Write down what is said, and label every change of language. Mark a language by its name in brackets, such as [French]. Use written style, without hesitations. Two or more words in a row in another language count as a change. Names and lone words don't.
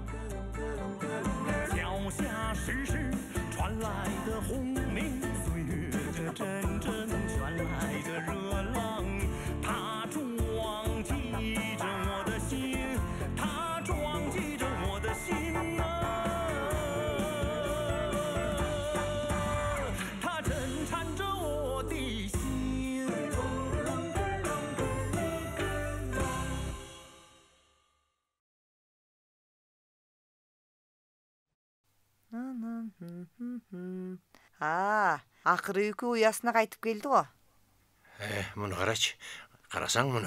[Chinese] 脚下时时传来的轰鸣，岁月这阵阵传来的热浪，它撞击着我的心，它撞击着我的心啊，它震颤着我的心。 [Kyrgyz] Акыры үйкө уясына кайтып келди го. Муну карачы. Карасаң муну.